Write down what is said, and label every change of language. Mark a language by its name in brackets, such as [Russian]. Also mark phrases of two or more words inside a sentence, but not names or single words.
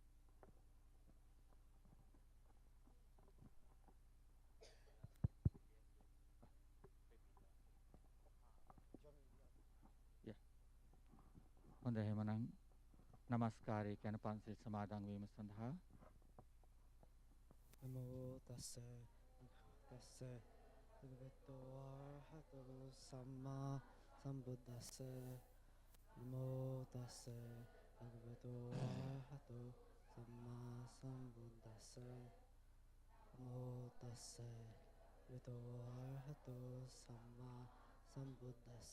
[Sinhala] හොඳ එහෙමනම් নমස්කාරය කියන පන්සිල් සමාදන් වීම සඳහා [Pali] නමෝ තස්ස තස්ස භගවතෝ අරහතෝ සම්මා සම්බුද්දස්ස නමෝ තස්ස භගවතෝ අරහතෝ සම්මා සම්බුද්දස්ස නමෝ තස්ස භගවතෝ අරහතෝ සම්මා සම්බුද්දස්ස